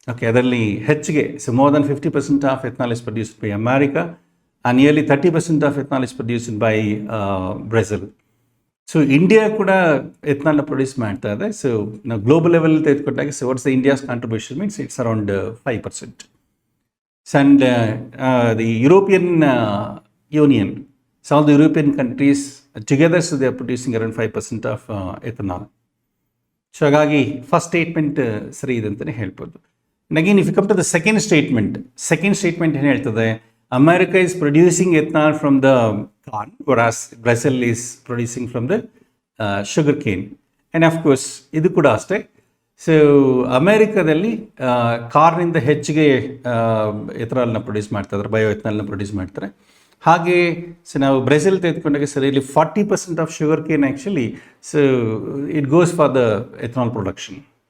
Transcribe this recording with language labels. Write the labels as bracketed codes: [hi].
[kn] ಅದರಲ್ಲಿ ಹೆಚ್ಚಿಗೆ [en] More than 50% of ethanol is produced by America and nearly 30% of ethanol is produced by Brazil. [kn] India ಕೂಡ ಎಥನಾಲ್ನ produce ಮಾಡ್ತಾ ಇದೆ. ನಾವು ಗ್ಲೋಬಲ್ ಲೆವೆಲ್ ತೆಗೆದುಕೊಂಡಾಗ [en] What's the India's contribution means it's around 5%. And the European Union, all the European countries together, they are producing around 5% of ethanol. [kn] ಹಾಗಾಗಿ first statement ಸರಿ ಇದೆ ಅಂತಲೇ ಹೇಳ್ಬೋದು. [en] And again, if you come to the second statement [kn] ಏನು ಹೇಳ್ತದೆ, [en] America is producing ethanol from the corn, whereas Brazil is producing from the sugar cane. And of course, [kn] ಇದು ಕೂಡ ಅಷ್ಟೇ. ಸೊ ಅಮೇರಿಕಾದಲ್ಲಿ ಕಾರ್ನಿಂದ ಹೆಚ್ಚಿಗೆ ಎಥನಾಲ್ನ ಪ್ರೊಡ್ಯೂಸ್ ಮಾಡ್ತಾರೆ, ಬಯೋ ಎಥನಾಲ್ನ ಪ್ರೊಡ್ಯೂಸ್ ಮಾಡ್ತಾರೆ. ಹಾಗೆ so ನಾವು ಬ್ರೆಜಿಲ್ ತೆಗೆದುಕೊಂಡಾಗ ಸರ್ ಇಲ್ಲಿ [en] 40% of sugar cane actually so it goes for the ethanol production.